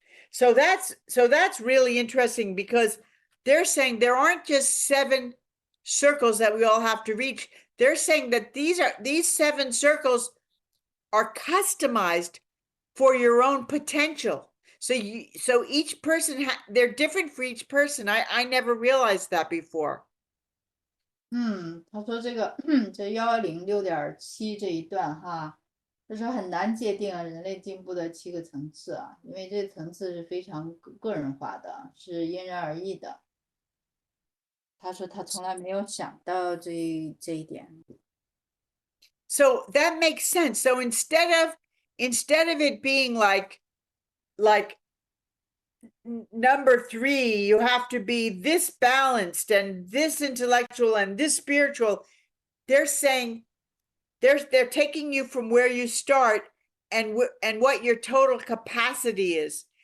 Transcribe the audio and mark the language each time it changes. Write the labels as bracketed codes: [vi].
[en] So that's really interesting, because they're saying there aren't just 7 circles that we all have to reach. They're saying that these 7 circles are customized for your own potential. So each person they're different for each person. I never realized that before. [zh] 他说这个这110.6.7这一段哈，这是很难界定人类进步的7个层次啊，因为这层次是非常个人化的，是因人而异的。他说他从来没有想到这一点。 [en] So that makes sense. So instead of it being like number 3, you have to be this balanced and this intellectual and this spiritual. They're saying they're taking you from where you start and what your total capacity is.